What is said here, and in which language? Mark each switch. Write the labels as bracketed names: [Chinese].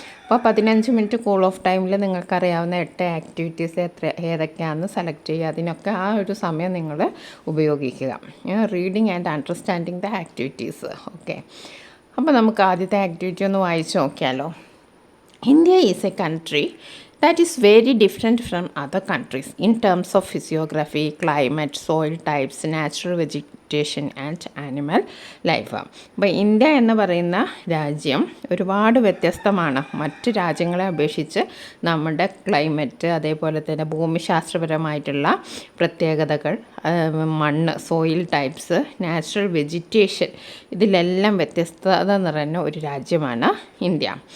[Malayalam] അപ്പോൾ 15 minute cool off ടൈമിൽ നിങ്ങൾക്കറിയാവുന്ന 8 ആക്ടിവിറ്റീസ് ഏതൊക്കെയാണെന്ന് സെലക്ട് ചെയ്യുക. അതിനൊക്കെ ആ ഒരു സമയം നിങ്ങൾ ഉപയോഗിക്കുക. Reading and understanding the activities. Okay, അപ്പോൾ നമുക്ക് ആദ്യത്തെ ആക്ടിവിറ്റി ഒന്ന് വായിച്ച് നോക്കിയാലോ. [English] India is a country that is very different from other countries in terms of physiography, climate, soil types, natural vegetation and animal life. [Malayalam] അപ്പോൾ ഇന്ത്യ എന്ന് പറയുന്ന രാജ്യം ഒരുപാട് വ്യത്യസ്തമാണ്. മറ്റ് രാജ്യങ്ങളെ അപേക്ഷിച്ച് നമ്മുടെ ക്ലൈമറ്റ്, അതേപോലെ തന്നെ ഭൂമിശാസ്ത്രപരമായിട്ടുള്ള പ്രത്യേകതകൾ, മണ്ണ്, സോയിൽ ടൈപ്സ്, നാച്ചുറൽ വെജിറ്റേഷൻ, ഇതിലെല്ലാം വ്യത്യസ്തത നിറഞ്ഞ ഒരു രാജ്യമാണ് ഇന്ത്യ.